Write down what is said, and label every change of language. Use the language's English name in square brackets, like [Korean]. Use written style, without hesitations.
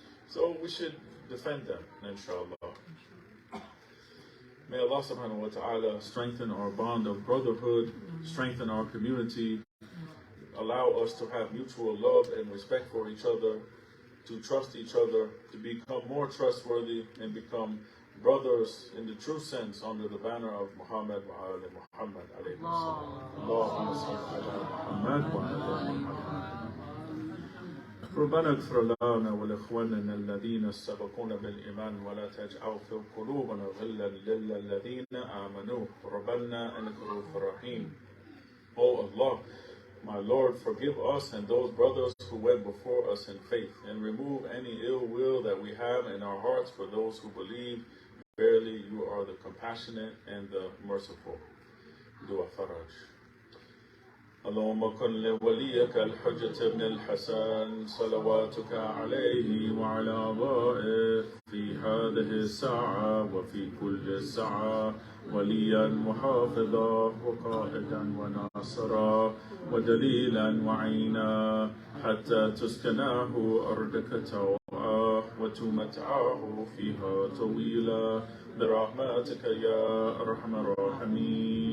[English] So we should defend them, inshallah. May Allah subhanahu wa ta'ala strengthen our bond of brotherhood, strengthen our community, allow us to have mutual love and respect for each other, to trust each other, to become more trustworthy and become brothers in the true sense under the banner of Muhammad wa ala Muhammad alayhi salam. [Arabic] Allahumma salli ala Muhammad wa ala Muhammad. ربنا اغفر لنا ولإخواننا الذين سبقونا بالإيمان ولا تجعل في قلوبنا غلا للذين آمنوا ربنا إنك رؤوف رحيم. [English] Oh Allah, my Lord, forgive us and those brothers who went before us in faith, and remove any ill will that we have in our hearts for those who believe. Verily, you are the compassionate and the merciful. Dua Faraj. [Arabic] اللهم كن لوليك الحجة بن الحسن صلواتك عليه وعلى آبائه في هذه الساعة وفي كل ساعة وليا محافظا وقائدا وناصرا ودليلا وعينا حتى تسكناه أرضك توعا وتمتعه فيها طويلا برحمتك يا أرحم الراحمين.